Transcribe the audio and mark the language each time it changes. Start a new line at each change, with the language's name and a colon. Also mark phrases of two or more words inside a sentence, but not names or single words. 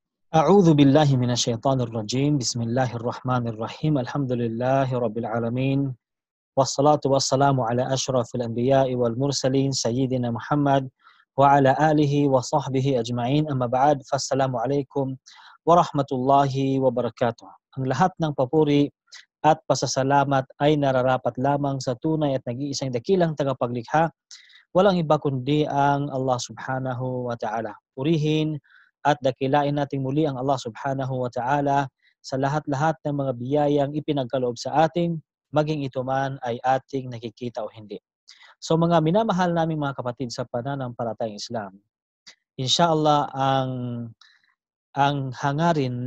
Arabic: أعوذ بالله من الشيطان الرجيم. بسم الله الرحمن الرحيم. الحمد لله رب العالمين. والصلاة والسلام على أشرف الأنبياء والمرسلين سيدنا محمد وعلى آله وصحبه أجمعين. أما بعد. فالسلام عليكم ورحمة الله وبركاته.
Filipino: Ang lahat ng papuri at pasasalamat ay nararapat lamang sa tunay at nag-iisang dakilang tagapaglikha. Walang iba kundi ang
Arabic: الله سبحانه وتعالى.
Filipino: Purihin at dakilain natin muli ang
Arabic: الله سبحانه وتعالى
Filipino: sa lahat-lahat ng mga biyayang ipinagkaloob sa atin, maging ito man ay ating nakikita o hindi. So mga minamahal naming mga kapatid sa pananampalatayang Islam, inshallah ang hangarin